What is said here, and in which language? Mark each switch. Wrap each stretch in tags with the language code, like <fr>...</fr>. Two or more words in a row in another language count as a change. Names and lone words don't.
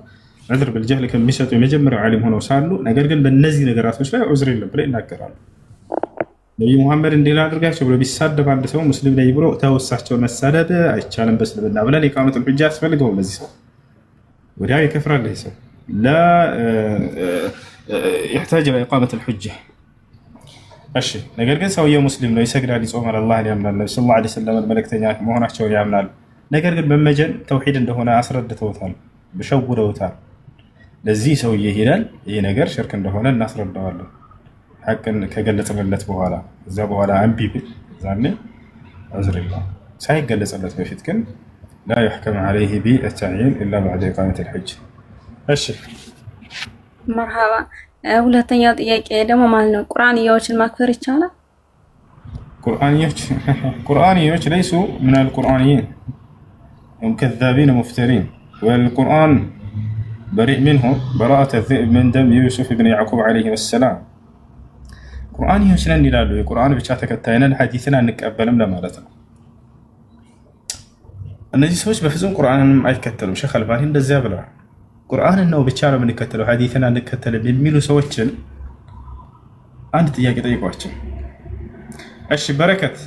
<ar>العذر بالجهل</ar> <am>ከሚሰጡ የመጀመሪያው ዓሊም ሆነው ሳሉ ነገር ግን በእነዚህ ነገራቶች ላይ ዑዝር የለም ብለው ይናገራሉ። ነቢዩ ሙሐመድ እንዲላ አድርጋቸው ብሎ ቢሳደብ አንድ ሰው ሙስሊም ነኝ ብሎ ተወሳቸውን መሳደብ አይቻልም በእስልምና ብለን</am> <ar>إقامة الحجة</ar> <am>ያስፈልገው ለዚህ ሰው ወዲያው ይከፍራል። ይሄ ሰው ላ</am> <ar>يحتاج الى اقامه الحجه</ar> <am>እሺ ነገር ግን ሰውየው ሙስሊም ነው፣ ይሰግዳል፣ ይጾማል፣ አላህን ያምናል፣ ነብዩ</am> <ar>صلى الله عليه وسلم</ar> <am>መልእክተኛ መሆናቸውን ያምናል። ነገር ግን በመጀን ተውሂድ እንደሆነ አስረድተውታል፣ በሸውደውታል። ለዚህ ሰውዬ ይሄዳል ይሄ ነገር ሽርክ እንደሆነ እናስረዳዋለን ሐቅን ከገለጸለት በኋላ እዛ በኋላ አንቢ ዛኔ ዑዝር የለውም። ሳይገለጸለት በፊት ግን</am> <ar>لا يحكم عليه بالتعيين الا بعد اقامه الحج።</ar> <am>እሺ መርሃባ ሁለተኛው ጥያቄ ደግሞ ማለት ነው ቁርአንያዎችን ማክፈር ይቻላል? ቁርአንያዎች</am> <ar>ليسوا من القرآنيين هم كذابين مفترين والقرآن بريء منهم براءة الذئب من دم يوسف بن يعقوب عليه السلام።</ar> <am>ቁርአንያዎች ነን ይላሉ። የቁርአን ብቻ ተከታይነን ሐዲስን አንቀበልም ለማለት ነው። እነዚህ ሰዎች በፍጹም ቁርአንንም አይከተሉም። ሼክ አልባኒ እንደዚያ ብለዋል። ቁርአንን ነው ብቻ ነው የምንከተለው ሐዲስን አንከተልም የሚሉ ሰዎችን አንድ ጥያቄ ጠይቋቸው። እሺ በረከት</am>